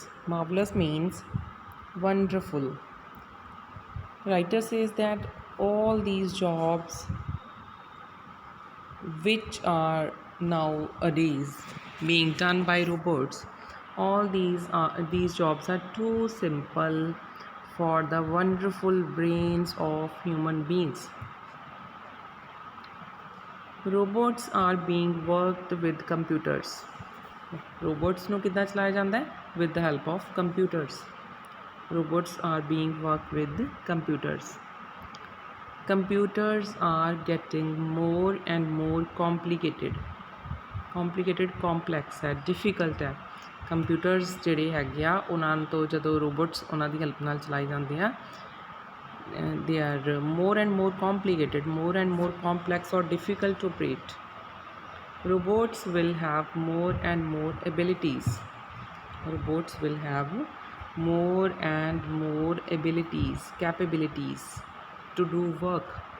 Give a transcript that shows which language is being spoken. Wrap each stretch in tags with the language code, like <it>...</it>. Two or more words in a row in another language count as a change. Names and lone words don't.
<en>Marvelous means wonderful. Writer says that all these jobs which are nowadays being done by robots, all these jobs are too simple for the wonderful brains of human beings. Robots are being worked with computers.</en> <pa>Robots ਨੂੰ ਕਿੱਦਾਂ ਚਲਾਇਆ ਜਾਂਦਾ ਹੈ?</pa> <en>With the help of computers. Robots are being worked with computers. Computers are getting more and more complicated.</en> <pa>Complex ਹੈ, difficult ਹੈ. Computers ਜਿਹੜੇ ਹੈਗੇ ਆ ਉਹਨਾਂ ਤੋਂ ਜਦੋਂ robots ਉਹਨਾਂ ਦੀ help ਨਾਲ ਚਲਾਏ ਜਾਂਦੇ ਆ,</pa> <en>they are more and more complicated, more and more complex or difficult to operate. Robots will have more and more abilities. Robots will have more and more abilities, capabilities to do work.</en>